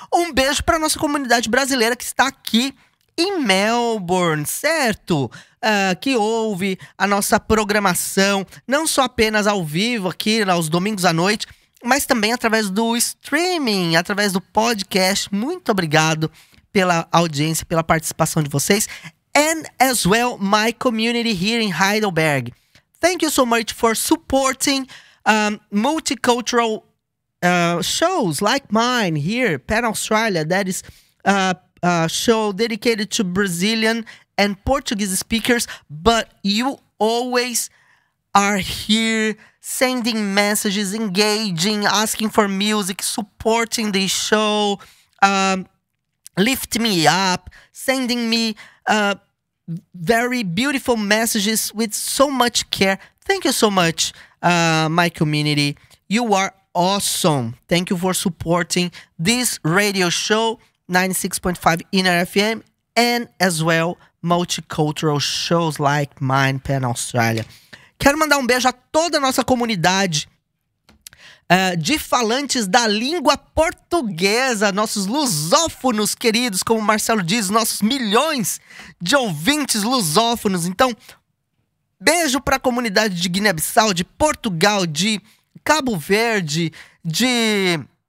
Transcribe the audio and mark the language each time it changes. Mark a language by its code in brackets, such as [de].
[pt] Um beijo para nossa comunidade brasileira que está aqui em Melbourne, certo? Que ouve a nossa programação, não só apenas ao vivo aqui aos domingos à noite, mas também através do streaming, através do podcast. Muito obrigado pela audiência, pela participação de vocês. [en] And as well, my community here in Heidelberg. Thank you so much for supporting multicultural shows like mine here, Pan Australia. That is a show dedicated to Brazilian and Portuguese speakers. But you always are here sending messages, engaging, asking for music, supporting the show, lift me up, sending me very beautiful messages with so much care. Thank you so much, my community. You are awesome. Thank you for supporting this radio show, 96.5 Inner FM, and as well, multicultural shows like mine, Pan Australia. [pt] Quero mandar um beijo a toda a nossa comunidade de falantes da língua portuguesa, nossos lusófonos queridos, como o Marcelo diz, nossos milhões de ouvintes lusófonos. Então, beijo para a comunidade de Guiné-Bissau, de Portugal, de Cabo Verde, de...